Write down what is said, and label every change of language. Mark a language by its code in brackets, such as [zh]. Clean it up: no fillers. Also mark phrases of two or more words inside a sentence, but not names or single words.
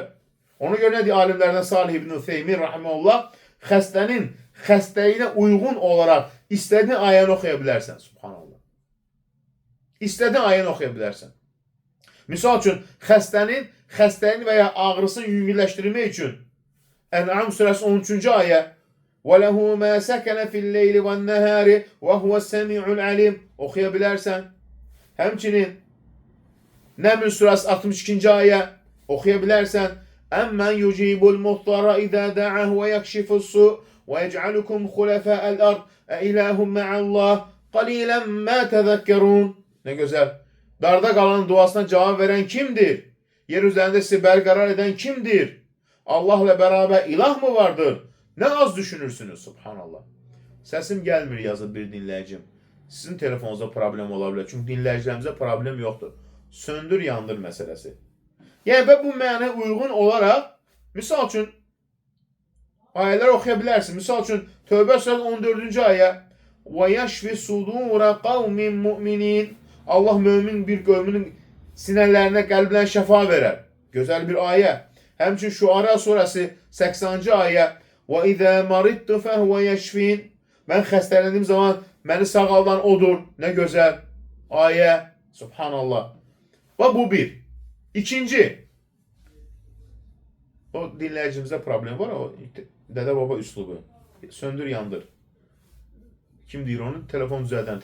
[az] Ona görə nə deyir alimlərdən Salih ibn Ütheymin rahimehullah, xəstənin xəstəliyinə uyğun olaraq istədiyin ayəni oxuya bilərsən. Subhanallah. İstədiyin ayəni oxuya bilərsən. Misal üçün, xəstənin xəstəliyini və ya ağrısını yüngülləşdirmək üçün Ən'am surəsi 13-cü ayə [ar] وَلَهُ مَا سَكَنَ فِي اللَّيْلِ وَالنَّهَارِ وَهُوَ السَّمِعُ الْعَلِيمُ [az] oxuya bilərsən. Həmçinin Nəml surəsi 62-ci ayə oxuya bilərsən. [ar] أَمَّنْ يُجِيبُ الْمُضْطَرَ إِذَا دَعَهُ وَيَكْشِفُ السُّوءَ وَيَجْعَلُكُمْ خُلَفَاءَ الْأَرْضِ أَإِلَٰهٌ مَعَ اللّٰهِ قَلِيلًا مَا تَذَكَّرُونَ. [az] Nə gözəl. Darda qalanın duasına cavab verən kimdir? Yer üzərində sizi bərqərar edən kimdir? Allahla bərabər ilah mı vardır? Nə az düşünürsünüz? Subhanallah. Səsim gəlmir yazıb bir dinləyicim. Sizin telefonunuzda problem ola bilər. Çünki dinləyicilərimizə problem yoxdur. Söndür, yandır məsələsi. Yəni və bu mənə uyğun olaraq, misal üçün, ayələr oxuya bilərsin. Misal üçün, Tövbə surəsi 14-cü ayə [ar] وَيَشْفِ صُدُورَ قَوْمٍ مُؤْمِنِينَ. [az] Allah mömin bir qövmünün sinələrinə, qəlblərinə şəfa verər. Gözəl bir ayə. Həmçin Şuara surəsi 80-ci ayə [ar] وَإِذَا مَرِدْتُ فَهُوَ يَشْفِينَ. [az] Mən xəstələndiyim zaman məni sağaldan odur. Nə gözəl ayə. Subhanallah. Və bu bir. İkinci. O dinləyicimizdə problem var. O Dədə Baba üslubu. Söndür, yandır. Kim deyir onu? Telefon düzəldən.